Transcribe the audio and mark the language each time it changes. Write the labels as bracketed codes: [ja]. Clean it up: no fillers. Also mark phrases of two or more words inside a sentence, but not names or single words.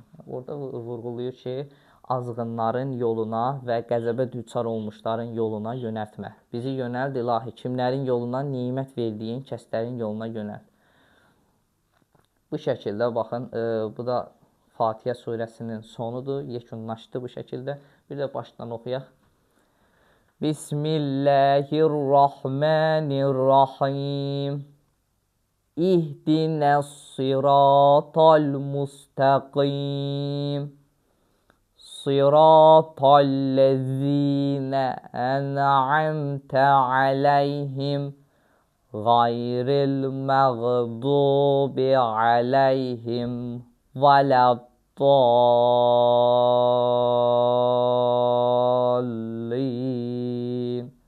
[az] Orada vurğulayır ki, azğınların yoluna və qəzəbə düçar olmuşların yoluna yönəltmə. Bizi yönəld, ilahi, kimlərin yoluna, nimət verdiyin kəslərin yoluna yönəld. Bu şəkildə, baxın, bu da Fatihə surəsinin sonudur, yekunlaşdı bu şəkildə. Bir də başdan oxuyaq. [ar] بسم الله الرحمن الرحيم. اهدنا الصراط المستقيم. صراط الذين أنعمت عليهم غير المغضوب عليهم ولا الضالين.